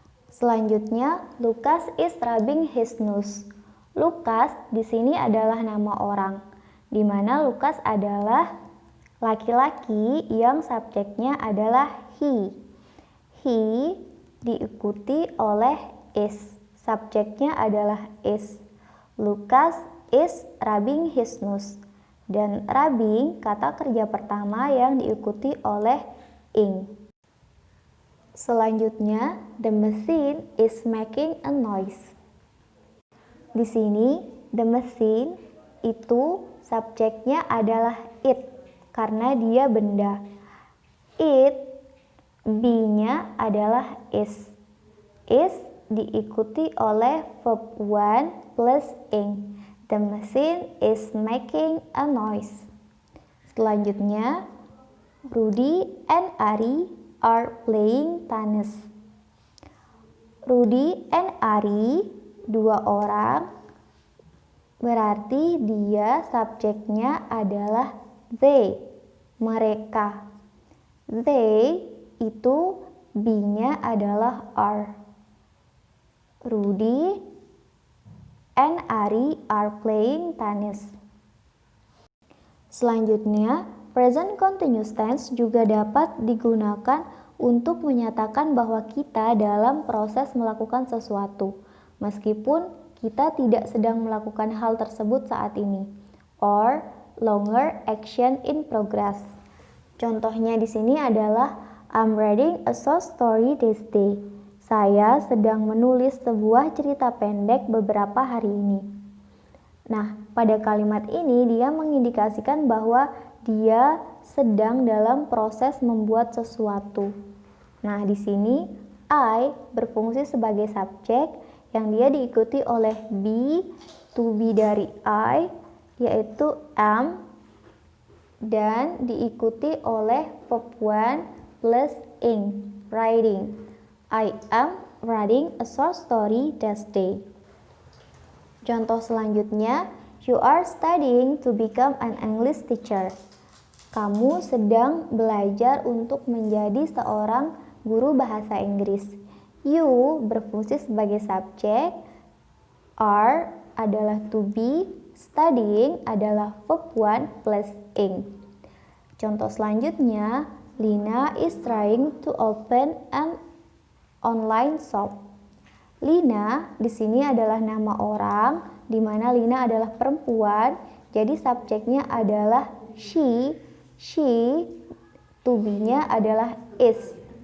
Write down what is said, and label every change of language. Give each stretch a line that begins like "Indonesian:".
Indonesian: Selanjutnya,
English: Lucas is rubbing his nose.
Indonesian: Lucas di sini adalah nama orang, di mana Lucas adalah laki-laki yang subjeknya adalah he. He diikuti oleh is. Subjeknya adalah is.
English: Lucas is rubbing his nose.
Indonesian: Dan rubbing kata kerja pertama yang diikuti oleh ing. Selanjutnya,
English: the machine is making a noise.
Indonesian: Di sini,
English: the machine
Indonesian: itu subjeknya adalah it karena dia benda. It, be-nya adalah is. Is diikuti oleh verb 1 plus ing.
English: The machine is making a noise.
Indonesian: Selanjutnya,
English: Rudy and Ari are playing tennis.
Indonesian: Rudy and Ari, dua orang, berarti dia subjeknya adalah they, mereka. They itu be-nya adalah are.
English: Rudy and Ari are playing tennis.
Indonesian: Selanjutnya, present continuous tense juga dapat digunakan untuk menyatakan bahwa kita dalam proses melakukan sesuatu, meskipun kita tidak sedang melakukan hal tersebut saat ini,
English: or longer action in progress.
Indonesian: Contohnya di sini adalah
English: I'm reading a short story this day.
Indonesian: Saya sedang menulis sebuah cerita pendek beberapa hari ini. Nah, pada kalimat ini dia mengindikasikan bahwa dia sedang dalam proses membuat sesuatu. Nah, di sini I berfungsi sebagai subjek yang dia diikuti oleh be, to be dari I, yaitu am, dan diikuti oleh verb 1 plus ing, writing.
English: I am writing a short story this day.
Indonesian: Contoh selanjutnya,
English: You are studying to become an English teacher.
Indonesian: Kamu sedang belajar untuk menjadi seorang guru bahasa Inggris. You berfungsi sebagai subjek, are adalah to be, studying adalah verb 1 plus ing. Contoh selanjutnya,
English: Lina is trying to open an online shop.
Indonesian: Lina di sini adalah nama orang, di mana Lina adalah perempuan, jadi subjeknya adalah she, to be-nya adalah is.